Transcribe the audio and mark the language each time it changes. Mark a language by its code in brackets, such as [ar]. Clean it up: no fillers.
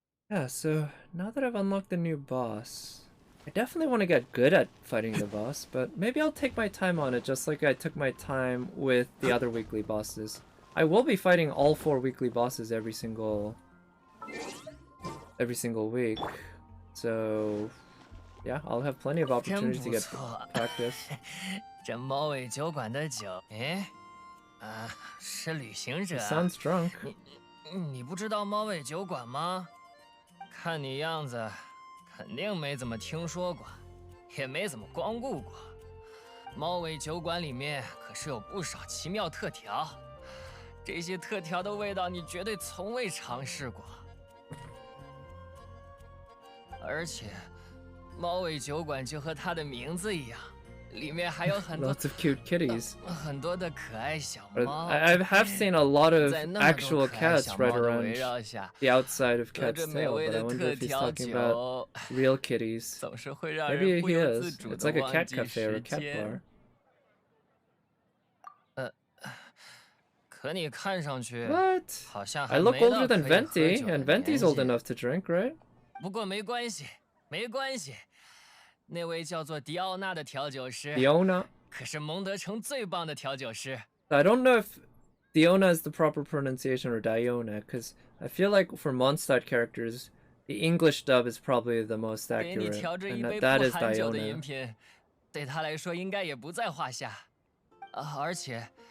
[en] Yeah, so now that I've unlocked the new boss, I definitely want to get good at fighting the boss, but maybe I'll take my time on it just like I took my time with the other weekly bosses. I will be fighting all 4 weekly bosses every single week, so yeah, I'll have plenty of opportunity to get practice. [zh] 这猫尾酒馆的酒，哎，是旅行者。 [en] Sounds drunk. [zh] 你不知道猫尾酒馆吗？看你样子，肯定没怎么听说过，也没怎么光顾过。猫尾酒馆里面可是有不少奇妙特调，这些特调的味道你绝对从未尝试过。而且。猫尾酒馆就和它的名字一样，里面还有很多 [en] Lots of cute kitties. [zh] 很多的可爱小猫。 [en] I have seen a lot of actual cats right around the outside of Cat's tail, but I wonder if he's talking about real kitties. Maybe he is. It's like a cat cafe or a cat bar. [zh] 可你看上去 [en] What? [zh] 好像 [en] I look older than Venti, and Venti's old enough to drink, right? [zh] 不过没关系。没关系，那位叫做迪奥娜的调酒师， [en] Diona [zh] 可是蒙德城最棒的调酒师。 [en] I don't know if Diona is the proper pronunciation or Diona, because I feel like for Mondstadt characters, the English dub is probably the most accurate, and that is Diona. [zh] 对他来说应该也不在话下。而且，